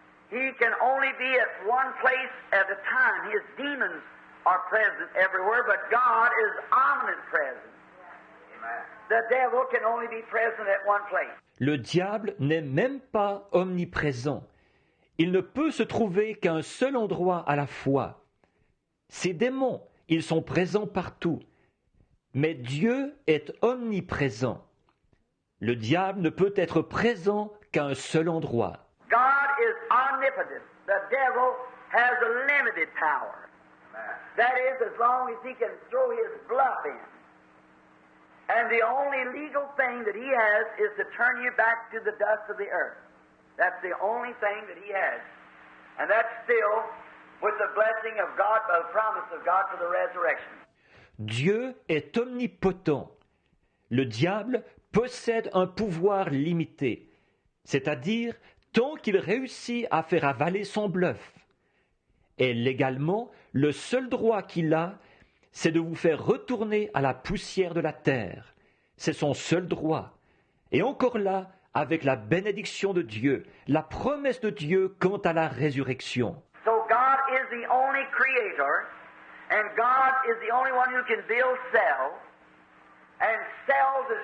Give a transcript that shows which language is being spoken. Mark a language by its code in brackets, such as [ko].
[en] He can only be at one place at a time. His demons are present everywhere, but God is omnipresent. The devil can only be present at one place. [fr] Le diable n'est même pas omniprésent. Il ne peut se trouver qu'à un seul endroit à la fois. Ces démons, ils sont présents partout. Mais Dieu est omniprésent. Le diable ne peut être présent qu'à un seul endroit. [en] God is omnipotent. The devil has a limited power. That is, as long as he can throw his bluff in. And the only legal thing that he has is to turn you back to the dust of the earth. That's the only thing that he has. And that's still with the blessing of God, the promise of God for the resurrection. [fr] Dieu est omnipotent. Le diable possède un pouvoir limité, c'est-à-dire tant qu'il réussit à faire avaler son bluff. Et légalement, le seul droit qu'il a, c'est de vous faire retourner à la poussière de la terre. C'est son seul droit. Et encore là, avec la bénédiction de Dieu, la promesse de Dieu quant à la résurrection. [en] So God is the only creator, and God is the only one who can build cells, and cells is